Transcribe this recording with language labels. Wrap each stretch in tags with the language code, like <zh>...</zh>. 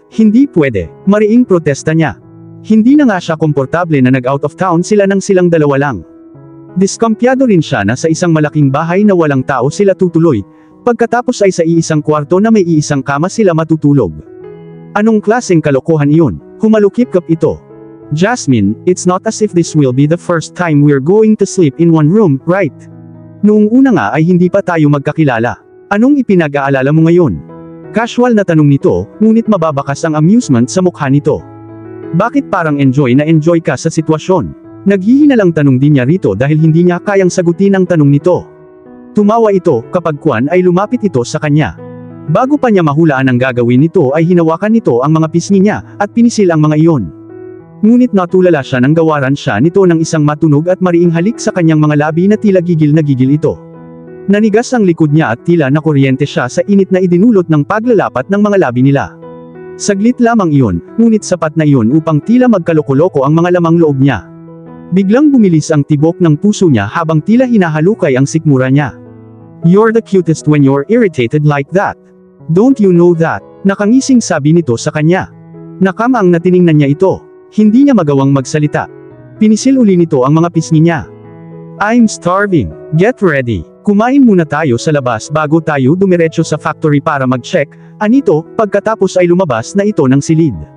<tl>Hindi pwede, mariing protesta niya. Hindi na nga siya komportable na nag-out of town sila nang silang dalawa lang. Diskampyado rin siya na sa isang malaking bahay na walang tao sila tutuloy, pagkatapos ay sa iisang kwarto na may iisang kama sila matutulog. Anong klaseng kalokohan iyon? Humalukip-kap ito.</tl> <en>Jasmine, it's not as if this will be the first time we're going to sleep in one room, right?</en> <tl>Noong una nga ay hindi pa tayo magkakilala. Anong ipinag-aalala mo ngayon? Casual na tanong nito, ngunit mababakas ang amusement sa mukha nito. Bakit parang enjoy na enjoy ka sa sitwasyon? Naghihinalang tanong din niya rito dahil hindi niya kayang sagutin ang tanong nito. Tumawa ito, kapag kuwan ay lumapit ito sa kanya. Bago pa niya mahulaan ang gagawin nito ay hinawakan nito ang mga pisngi niya, at pinisil ang mga iyon. Ngunit natulala siya nang gawaran siya nito ng isang matunog at mariing halik sa kanyang mga labi na tila gigil na gigil ito. Nanigas ang likod niya at tila nakuryente siya sa init na idinulot ng paglalapat ng mga labi nila. Saglit lamang iyon, ngunit sapat na iyon upang tila magkaloko-loko ang mga lamang loob niya. Biglang bumilis ang tibok ng puso niya habang tila hinahalukay ang sikmura niya.</tl> <en>You're the cutest when you're irritated like that. Don't you know that?</en> <tl>Nakangising sabi nito sa kanya. Nakamang na tiningnan niya ito. Hindi niya magawang magsalita. Pinisil uli nito ang mga pisngi niya.</tl> <en>I'm starving. Get ready.</en> <tl>Kumain muna tayo sa labas bago tayo dumiretso sa factory para mag-check, anito, pagkatapos ay lumabas na ito ng silid.</tl>